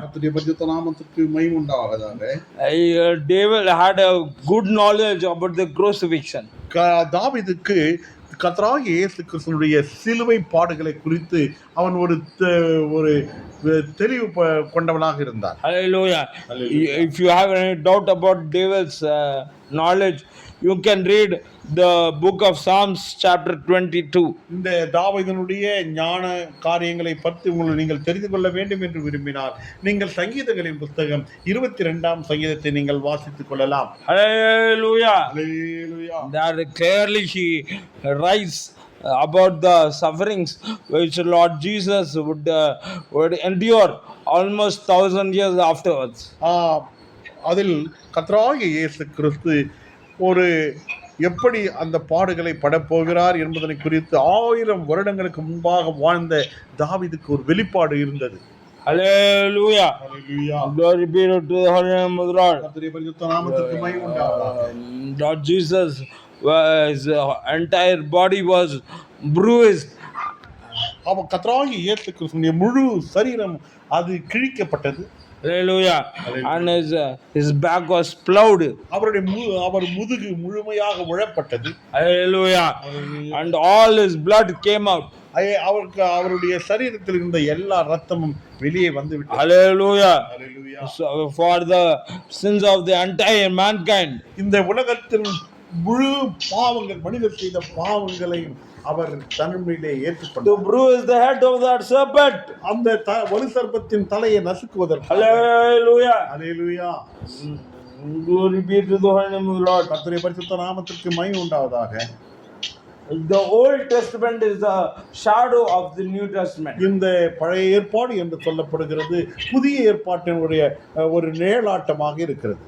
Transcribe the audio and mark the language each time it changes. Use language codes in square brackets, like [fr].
[ta] கர்த்தருடைய பரிசுத்த நாமத்திற்கு மகிமை உண்டாவதாக. [en] David had a good knowledge about the crucifixion. [ta] தாவீதுக்கு கர்த்தராகிய இயேசு கிறிஸ்துவினுடைய சிலுவை பாடுகளை குறித்து அவன் ஒரு தெளிவு கொண்டவனாக இருந்தார். Hallelujah. [en] If you have any doubt about David's knowledge, you can read the book of Psalms chapter 22. [ta] இந்த தாவீதினுடைய ஞான காரியங்களை பற்றி நீங்கள் தெரிந்து கொள்ள வேண்டும் என்று விரும்பினால் நீங்கள் சங்கீதங்களின் புத்தகம் 22ஆம் சங்கீதத்தை நீங்கள் வாசித்துக் கொள்ளலாம். Hallelujah. Hallelujah. [en] That clearly he writes about the sufferings which Lord Jesus would endure almost 1,000 years afterwards. [ta] ஆ, அதில் கர்த்தராகிய இயேசு கிறிஸ்து ஒரு எப்படி அந்த பாடுகளை படப்போகிறார் என்பதனை குறித்து 1000 வருடங்களுக்கு முன்பாக வாழ்ந்த தாவீதுக்கு ஒரு வெளிப்பாடு இருந்தது. Hallelujah. Hallelujah. [en] Glory be to the holy name of the Lord. [ta] கர்த்தருடைய பரிசுத்த நாமத்திற்கு மகிமை உண்டாவதாக. [en] Lord Jesus, his entire body was bruised. [ta] அவன் கர்த்தராகிய இயேசு கிறிஸ்துவின் முழு சரீரம் அது கிழிக்கப்பட்டது. Hallelujah. Hallelujah. [en] And his back was plowed. [ta] அவர் முதுகு முழுமையாக உழப்பட்டது. Hallelujah. [en] And all his blood came out. [ta] அவருடைய சரீரத்தில் இருந்த எல்லா ரத்தமும் வெளியே வந்து விட்டது. Hallelujah. Hallelujah. [en] So for the sins of the entire mankind. [ta] இந்த உலகத்தின் முழு பாவங்கள், மனிதர் செய்த பாவங்களையும் அவர் தன்மையிலே ஏற்றுக்கொண்டார். [en] To bruise the head of that serpent. [ta] அந்த ஒரு சர்ப்பத்தின் தலையை நசுக்குவதற்கு. Hallelujah. Hallelujah. [en] Glory be to the holy name of the Lord. [ta] கர்த்தருடைய பரிசுத்த நாமத்திற்கு மகிமை உண்டாவதாக. [en] The Old Testament is a shadow of the New Testament. [ta] இந்த பழைய ஏற்பாடு என்று சொல்லப்படுகிறது புதிய ஏற்பாட்டினுடைய ஒரு நிழலாட்டமாக இருக்கிறது.